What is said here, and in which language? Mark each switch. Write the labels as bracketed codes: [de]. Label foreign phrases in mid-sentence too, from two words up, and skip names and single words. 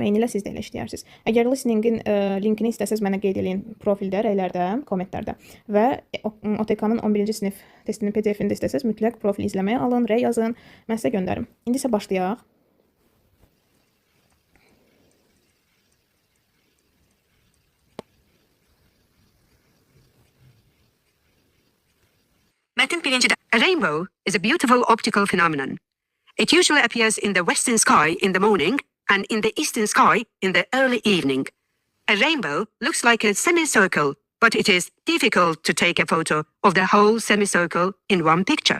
[az] Eyni ilə siz də elə işləyərsiniz. Əgər listingin linkini istəsəz mənə qeyd eləyin profildə, rəylərdə, kommentlərdə və OTK-nın 11-ci sinif testinin PDF-ini də istəsəz mütləq profil izləməyə alın, rəy yazın. Mən sizə göndərim. İndi isə başlayaq. Metin birincide. [en] A rainbow is a beautiful optical phenomenon. It usually appears in the western sky in the morning and in the eastern sky in the early evening. A rainbow looks like a semicircle, but it is difficult to take a photo of the whole semicircle in one picture.